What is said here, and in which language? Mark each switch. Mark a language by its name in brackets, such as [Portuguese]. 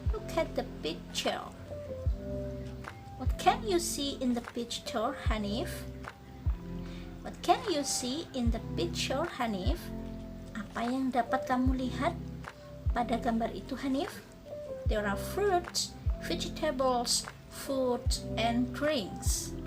[English] Look at the picture. What can you see in the picture, Hanif? What can you see in the picture, Hanif? [Indonesian] Apa yang dapat kamu lihat pada gambar itu, Hanif? [English] There are fruits, vegetables, food, and drinks.